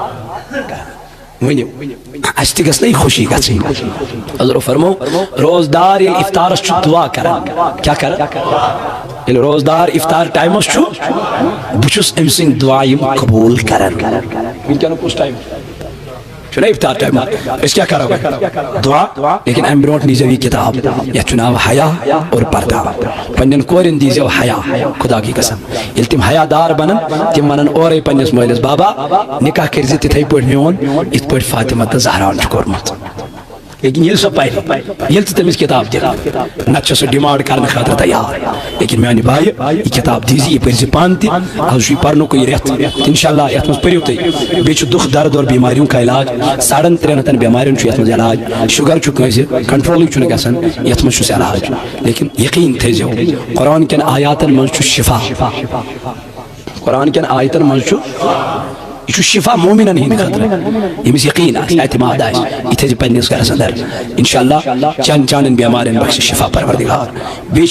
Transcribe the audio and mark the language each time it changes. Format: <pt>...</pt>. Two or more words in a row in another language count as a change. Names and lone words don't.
<ks>ونیو اس تہ گژھِ خوشی گژھٕنۍ حضور فرمو روزدار ییٚلہِ افطارس چھُ دعا کران کیا کران ییٚلہِ روزدار افطار ٹائمس چھُ بہٕ چھُس أمۍ سٕنٛدۍ دعا یِم قبوٗل کران ونکیٚنُک کُس ٹایم چھُنہ افطار ٹائم أسۍ کیا کرو دعا لیکن امہِ برونٛٹھ نیٖزیو یہِ کِتاب یتھ چھُ ناو حیا اور پردہ پننٮ۪ن کورٮ۪ن دیٖزیو حیا خدا کی قسم ییٚلہِ تِم حیا دار بنن تِم ونن اورے پننِس مٲلِس بابا نکاح کٔرزِ تِتھے پٲٹھۍ میون یِتھ پٲٹھۍ فاطمہ تہٕ زہراہن چھُ کوٚرمُت لیکن ییٚلہِ سۄ پرِ ییٚلہِ ژٕ تٔمِس کِتاب دِکھ نتہٕ چھِ سۄ ڈِمانڈ کرنہٕ خٲطرٕ تیار لیکن میانہِ بایہِ یہِ کِتاب دیٖزِ یہِ پٔرزِ پانہٕ تہِ آز چھُ یہِ پرنُکُے رٮ۪تھ انشاءاللہ یتھ منٛز پٔرِو تُہۍ بیٚیہِ چھُ</ks> <ur>دُکھ درد اور بیماریوں کا علاج</ur> <ks>350 بیمارٮ۪ن چھُ یتھ منٛز علاج شُگر چھُ کٲنٛسہِ کنٹرولٕے چھُنہٕ گژھان یتھ منٛز چھُس علاج لیکن یقیٖن تھٲیزیو قرآن کٮ۪ن آیاتن منٛز چھُ شفا قرآن کٮ۪ن آیتن منٛز چھُ یہ چھُ شفا مومنن ہٕنٛدِ خٲطرٕ ییٚمِس یقیٖن آسہِ اعتماد آسہِ یہِ تھٲیزِ پننِس گرس اندر انشاءاللہ چانٮ۪ن بیمارٮ۪ن بخشِ شفا پروردگار بیٚیہِ چھِ</ks>